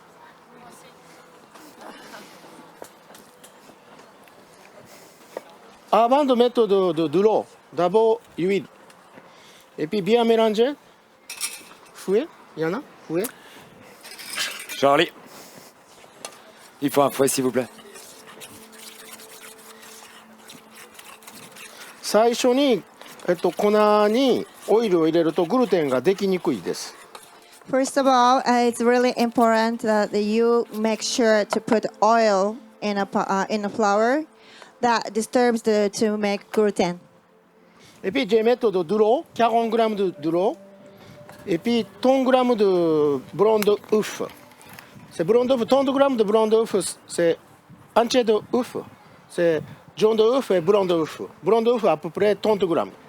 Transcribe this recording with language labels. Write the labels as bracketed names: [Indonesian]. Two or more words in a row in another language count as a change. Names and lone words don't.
[French] Avant de mettre de l'eau, d'abord l'huile. Et puis bien mélanger. Fouet, il y en a? Fouet. Charlie, il faut un fouet, s'il vous plaît. [Japanese] 最初に、粉にオイルを入れるとグルテンができにくいです。 [English] First of all, it's really important that you make sure to put oil in a flour that disturbs to make gluten. [French] Et puis, je vais mettre de l'eau, 40 grammes de l'eau. Et puis, 30 grammes de blanc d'œuf. C'est blanc d'œuf, 30 grammes de blanc d'œuf, c'est entier d'œuf. C'est jaune d'œuf et blanc d'œuf. Blanc d'œuf à peu près 30 grammes.